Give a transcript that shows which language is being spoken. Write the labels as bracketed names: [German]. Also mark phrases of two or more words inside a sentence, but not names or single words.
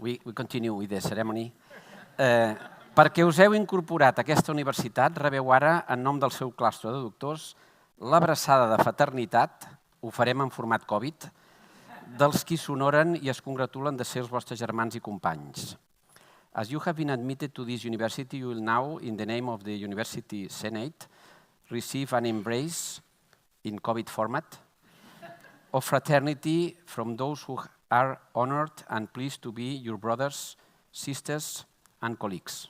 [English] We continue with the ceremony. [Catalan] Perquè us heu incorporat a aquesta universitat, rebeu ara, en nom del seu claustre de doctors, l'abraçada de fraternitat, ho farem en format Covid, dels qui s'honoren i es congratulen de ser els vostres germans i companys. [English] As you have been admitted to this university, you will now, in the name of the University Senate, receive an embrace in COVID format of fraternity from those who are honored and pleased to be your brothers, sisters, and colleagues.